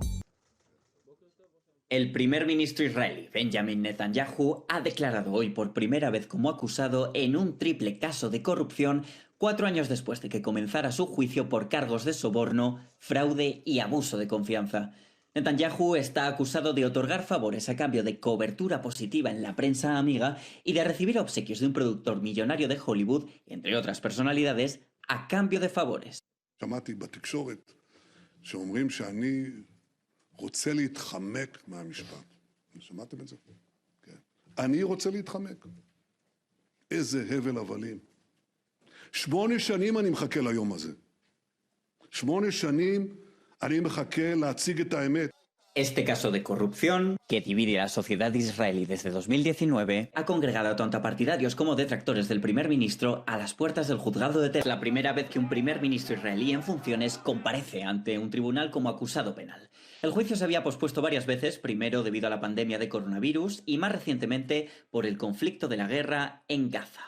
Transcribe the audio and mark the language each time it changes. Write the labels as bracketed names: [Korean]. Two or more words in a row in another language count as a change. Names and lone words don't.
[Spanish] El primer ministro israelí, Benjamin Netanyahu, ha declarado hoy por primera vez como acusado en un triple caso de corrupción 4 años después de que comenzara su juicio por cargos de soborno, fraude y abuso de confianza. Netanyahu está acusado de otorgar favores a cambio de cobertura positiva en la prensa amiga y de recibir obsequios de un productor millonario de Hollywood, entre otras personalidades, a cambio de favores. [Hebrew] שמעתי בתקשורת שאומרים שאני רוצה להתחמק מהמשפט. שמעתם את זה? כן. אני רוצה להתחמק. איזה הבל הבלים. 8 שנים אני מחכה ליום הזה. 8 שנים אני מחכה להציג את האמת. [Spanish] Este caso de corrupción, que divide a la sociedad israelí desde 2019, ha congregado tanto a partidarios como detractores del primer ministro a las puertas del juzgado de Tel Aviv. La primera vez que un primer ministro israelí en funciones comparece ante un tribunal como acusado penal. El juicio se había pospuesto varias veces, primero debido a la pandemia de coronavirus y más recientemente por el conflicto de la guerra en Gaza.